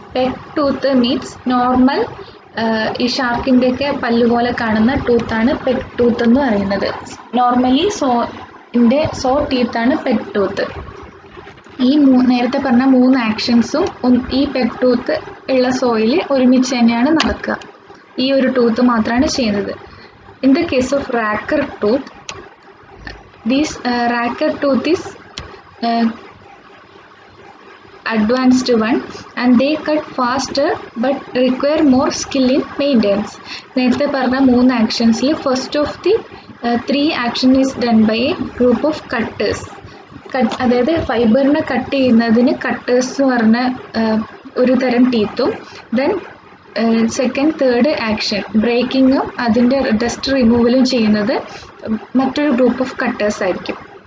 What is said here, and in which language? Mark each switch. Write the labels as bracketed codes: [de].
[ml] Peg tooth means normal ഈ ഷാർക്കിൻ്റെയൊക്കെ പല്ലുപോലെ കാണുന്ന ടൂത്താണ് peg tooth എന്ന് പറയുന്നത്. Normally so ടീത്താണ് peg tooth. ഈ നേരത്തെ പറഞ്ഞ 3 ആക്ഷൻസും ഈ പെഗ് ടൂത്ത് ഉള്ള സോയിൽ ഒരുമിച്ച് തന്നെയാണ് നടക്കുക. ഈ ഒരു ടൂത്ത് മാത്രമാണ് ചെയ്യുന്നത്. [en] In the case of raker tooth, raker tooth is advanced one, and they cut faster but require more skill in maintenance. [ml] നേരത്തെ പറഞ്ഞ 3 ആക്ഷൻസിൽ [en] First of the 3 action is done by a group of cutters. [ml] അതായത് ഫൈബറിനെ cut ചെയ്യുന്നതിന് cutters എന്ന് പറഞ്ഞ ഒരു തരം ടീത്തും, then second third action ബ്രേക്കിങ്ങും അതിൻ്റെ dust റിമൂവലും ചെയ്യുന്നത് മറ്റൊരു ഗ്രൂപ്പ് ഓഫ് കട്ടേഴ്സ് ആയിരിക്കും.